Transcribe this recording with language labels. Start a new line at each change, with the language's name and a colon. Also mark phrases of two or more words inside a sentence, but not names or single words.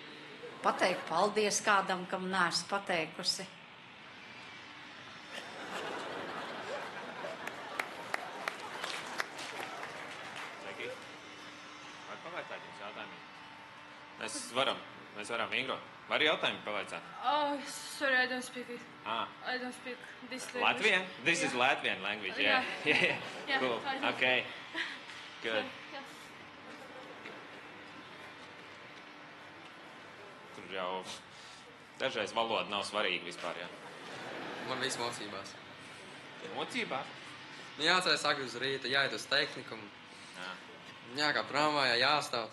Latvian: Pateikt paldies kādam, kam neesmu pateikusi. Var pavaicāt jums jautājumiem? Mēs varam Ingro. Var jautājumi pavaicāt?
English: Sorry, I don't speak it. I don't speak this language. Latvian? This is Latvian language, yeah. Cool, okay. Good.
Latvian: Tur jau dažreiz valoda nav svarīga vispār, jā. Man viss mocībās. Mocībās? Jāceļas agri uz rītu, jāiet uz tehnikumu. Jākā tramvajā, jāstāv.